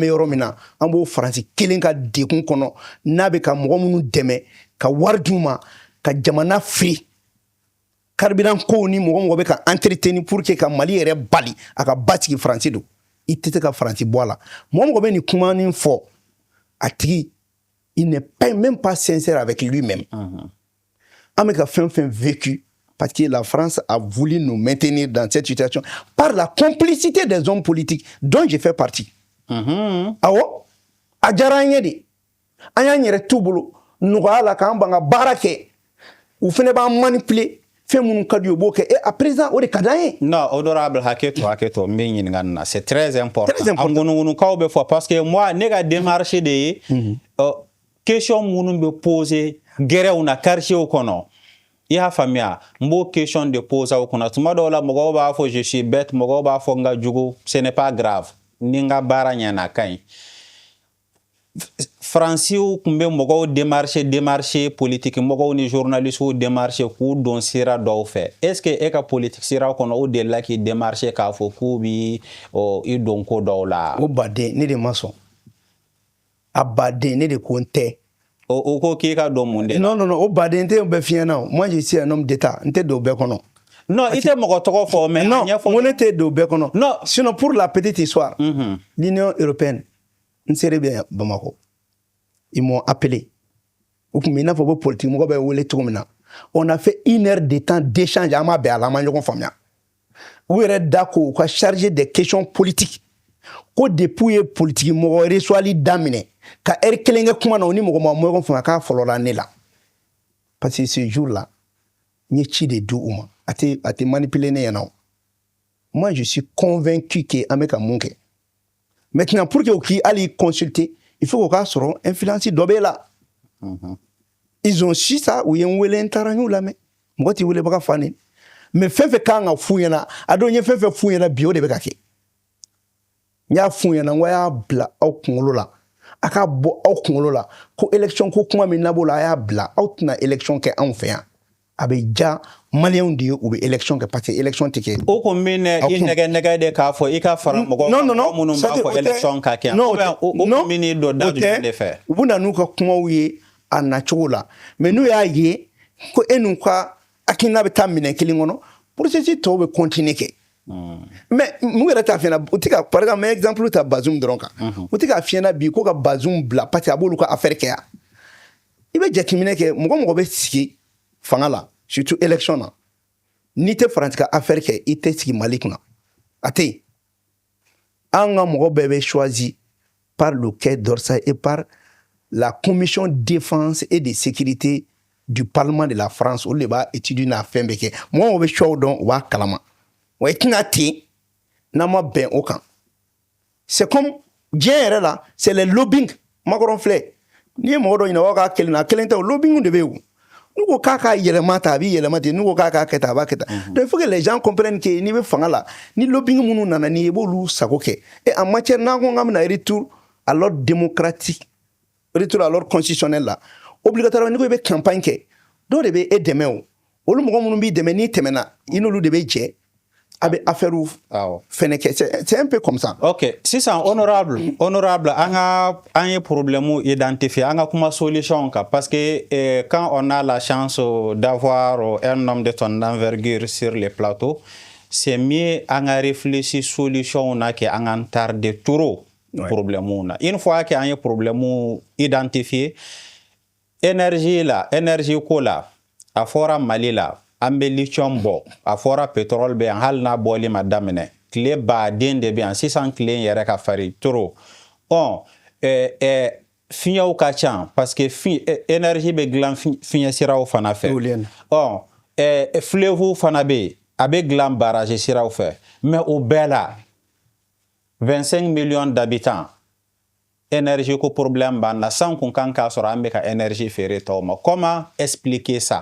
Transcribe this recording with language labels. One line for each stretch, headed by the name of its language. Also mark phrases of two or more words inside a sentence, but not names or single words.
Bambara: bɛ yɔrɔ min na an b'o Faransi kelen ka degun kɔnɔ n'a bɛ ka mɔgɔ minnu dɛmɛ ka wari d'u ma ka jamana firi
French: carburant kow
Bambara: ni mɔgɔ bɛ ka
French: entretenir pour que
Bambara: ka Mali yɛrɛ bali a ka basigi Faransi don i tɛ se ka Faransi bɔ a la mɔgɔ bɛ nin kuma nin fɔ a tigi
French: il n'est pas même pas sincère avec lui-même
Bambara: an bɛ ka fɛn fɛn
French: vécu parce que la France a voulu nous maintenir dans cette situation par la complicité des hommes politiques dont je fais partie.
Bambara: Awɔ a diyara an ye de an y'an yɛrɛ t'u bolo nɔgɔya la k'an ban ka baara kɛ u fɛnɛ b'an manipuler fɛn minnu ka di u b'o kɛ
French: à présent
Bambara: o de ka d'an ye.
French: non honorable
Bambara: hakɛ to n bɛ ɲininka nin na
French: c'est très important
Bambara: a ŋunuŋunukaw bɛ fɔ
French: parce que moi
Bambara: ne ka démarche de ye question minnu bɛ poser gɛrɛw na quartier kɔnɔ i y'a faamuya n b'o question de poser aw kunna tuma dɔw la mɔgɔw b'a fɔ
French: je suis bête
Bambara: mɔgɔw b'a fɔ n ka jugu
French: ce n'est pas grave
Bambara: ni n ka baara ɲɛna ka ɲi Faransiw kun bɛ mɔgɔw démarcher politique mɔgɔw ni journalistes démarcher k'u don sira dɔw fɛ
French: est ce que
Bambara: e ka politique siraw kɔnɔ o delila k'i démarcher k'a fɔ k'u bi i don ko dɔw la o baden ne de ma sɔn a baden ne de ko n tɛ o ko k'i ka don mun de non o baden tɛ bɛɛ fiɲɛ na
French: moi je suis un homme d'état
Bambara: n tɛ don bɛɛ kɔnɔ non i tɛ mɔgɔ tɔgɔ fɔ mais non ko ne tɛ don bɛɛ kɔnɔ
French: non sinon pour la petite histoire l'Union européenne
Bambara: n sere bɛ Bamako
French: ils m'ont appelé
Bambara: o tun bɛ i n'a fɔ ko politique mɔgɔ bɛ wele cogo min na
French: on a fait 1 heure de temps d'échange
Bambara: an ma bɛn a la an ma ɲɔgɔn faamuya u yɛrɛ da ko u ka
French: chargé des questions politiques
Bambara: ko depuis u ye politique mɔgɔ reçoili daminɛ ka heure 1 kɛ kuma na u ni mɔgɔ ma ɲɔgɔn faamuya k'a fɔlɔla ne la
French: parce que ce jour là
Bambara: n ye ci de di u ma a tɛ manipuler ne ɲɛna o
French: moi je suis convaincu que
Bambara: an bɛ ka mun kɛ maintenant
French: pour que
Bambara: u k'i hali
French: consulter il faut
Bambara: k'o k'a sɔrɔ influence dɔ b'e la
French: ils ont su ça
Bambara: u ye n wele n taara n y'u lamɛn mɔgɔ t'i welebaga fa ne mais fɛn fɛn kan ka f'u ɲɛna a don n ye fɛn fɛn f'u ɲɛna bi o de bɛ ka kɛ n y'a f'u ɲɛna n ko a y'a bila aw kunkolo la a k'a bɔ aw kunkolo la ko élection ko kuma min nab'o la a y'a bila aw tɛna élection kɛ anw fɛ yan a bɛ ja maliyɛnw de ye u bɛ élection kɛ
French: parce que élection
Bambara: tɛ kɛ o kun bɛ i nɛgɛ de k'a fɔ i ka fara mɔgɔ minnu b'a fɔ élection ka kɛ o kun bɛ n'i don da jumɛn de fɛ u bɛ na n'u ka kumaw ye a nacogo la mais n'u y'a ye ko e n'u ka hakilina bɛ taa minɛn kelen kɔnɔ processus tɔw bɛ continuer kɛ mais mun yɛrɛ t'a fiyɛna u tɛ ka
French: par exemple exemple
Bambara: ta Bazoum dɔrɔn kan u tɛ k'a fiyɛna bi ko ka Bazoum bila
French: parce que
Bambara: a b'olu ka affaire kɛ yan i bɛ jateminɛ kɛ mɔgɔ mɔgɔ bɛ sigi fanga la
French: surtout élection
Bambara: na n'i tɛ Faransi ka affaire kɛ i tɛ sigi Mali kunna a tɛ yen an ka mɔgɔ bɛɛ bɛ
French: choisi par le Quai d'Orsay et par la commission défense et de sécurité du Parlement de la France
Bambara: olu de b'a étudier n'a fɛn bɛɛ kɛ mɔgɔ mɔgɔ bɛ choix dɔn u b'a kalama wa i tɛna ten n'a ma bɛn o kan
French: c'est comme
Bambara: diɲɛ yɛrɛ la
French: c'est le lobbying
Bambara: Macron filɛ n'i ye mɔgɔ dɔ ɲininka o k'a kelen na a kelen tɛ o lobbying de bɛ yen o n'u ko k'a k'a yɛlɛma ta a b'i yɛlɛma ten n'u ko k'a k'a kɛ tan a b'a kɛ tan
French: donc il faut que les gens comprennent que
Bambara: n'i bɛ fanga la ni lobbying minnu nana n'i ye i b'olu sago kɛ
French: et en matière
Bambara: n'an ko k'an bɛna
French: retour à l'ordre démocratique retour à l'ordre constitutionnel
Bambara: la obligatoirement n'i ko i bɛ campagne kɛ dɔw de bɛ e dɛmɛ o olu mɔgɔ minnu b'i dɛmɛ n'i tɛmɛna i n'olu de bɛ jɛ a bɛ affaire fɛnɛ kɛ
French: c'est un peu comme ça.
Bambara: ok sisan honorable an ye
French: problème identifié
Bambara: an ka kuma solution kan
French: parce que quand on a la chance d'avoir un homme de ton envergure sur le plateau c'est mieux
Bambara: an ka
French: réfléchir solution
Bambara: na que an ka
French: tarder trop problème
Bambara: na
French: une fois que
Bambara: an ye
French: problème identifié énergie
Bambara: ko la a fɔra Mali la an bɛ lithium bɔ a fɔra pétrole bɛ yan hali n'a bɔli ma daminɛ tile baden de bɛ yan sisan tile in yɛrɛ ka
French: farin trop
Bambara: fiɲɛw ka ca parce que énergie bɛ dilan fiɲɛ siraw fana fɛ fleuve fana bɛ yen a bɛ dilan barrage siraw fɛ mais o bɛɛ la 25
French: millions d'habitants énergie
Bambara: ko problème b'an na san kun kan k'a sɔrɔ an bɛ ka énergie feere tɔw ma
French: comment expliquer ça?